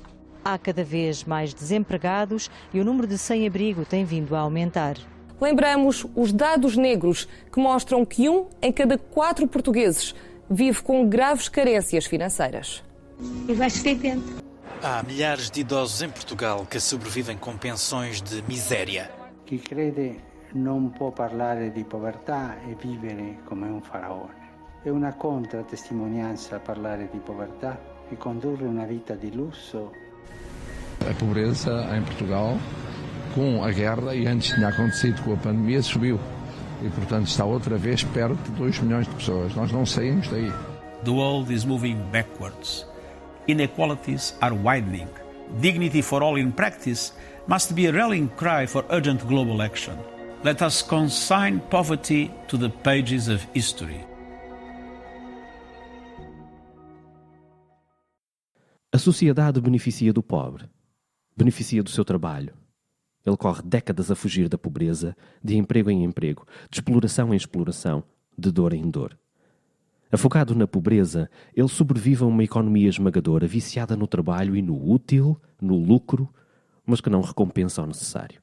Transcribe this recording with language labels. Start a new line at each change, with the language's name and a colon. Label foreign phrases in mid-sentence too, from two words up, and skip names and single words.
Portuguese: Há cada vez mais desempregados e o número de sem-abrigo tem vindo a aumentar. Lembramos os dados negros que mostram que 1 em cada 4 portugueses vive com graves carências financeiras. E vai-se vivendo. Há milhares de idosos em Portugal que sobrevivem com pensões de miséria.
Italian: Chi crede non può parlare di povertà e vivere come un faraone. È una contratestimonianza parlare di povertà e condurre una vita di lusso.
Portuguese: A pobreza em Portugal com a guerra, e antes tinha acontecido com a pandemia, subiu. E, portanto, está outra vez perto de 2 milhões de pessoas. Nós não saímos daí.
English: The world is moving backwards. Inequalities are widening. Dignity for all in practice must be a rallying cry for urgent global action. Let us consign poverty to the pages of history.
Portuguese: A sociedade beneficia do pobre, beneficia do seu trabalho. Ele corre décadas a fugir da pobreza, de emprego em emprego, de exploração em exploração, de dor em dor. Afogado na pobreza, ele sobrevive a uma economia esmagadora, viciada no trabalho e no útil, no lucro, mas que não recompensa o necessário.